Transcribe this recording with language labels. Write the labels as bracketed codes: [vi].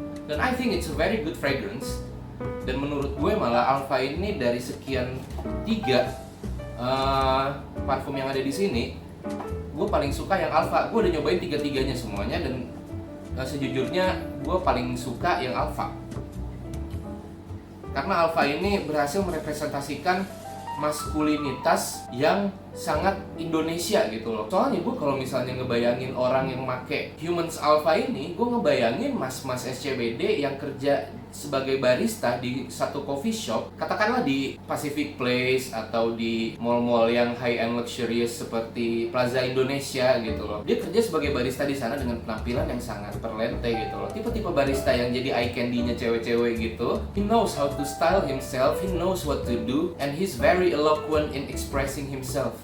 [en] Dan I think it's a very good fragrance. [id] Dan menurut gue malah Alpha ini dari sekian 3 parfum yang ada di sini, gue paling suka yang Alpha. Gue udah nyobain 3-3-nya semuanya dan sejujurnya gue paling suka yang Alpha. Karena Alpha ini berhasil merepresentasikan maskulinitas yang sangat Indonesia gitu loh. Soalnya gue kalau misalnya ngebayangin orang yang make Humans Alpha ini, gue ngebayangin mas-mas SCBD yang kerja sebagai barista di satu coffee shop, katakanlah di Pacific Place atau di mall-mall yang high-end luxurious seperti Plaza Indonesia gitu loh. Dia kerja sebagai barista di sana dengan penampilan yang sangat perlente gitu loh. Tipe-tipe barista yang jadi eye candy-nya cewek-cewek gitu. [en] He knows how to style himself, he knows what to do, and he's very eloquent in expressing himself.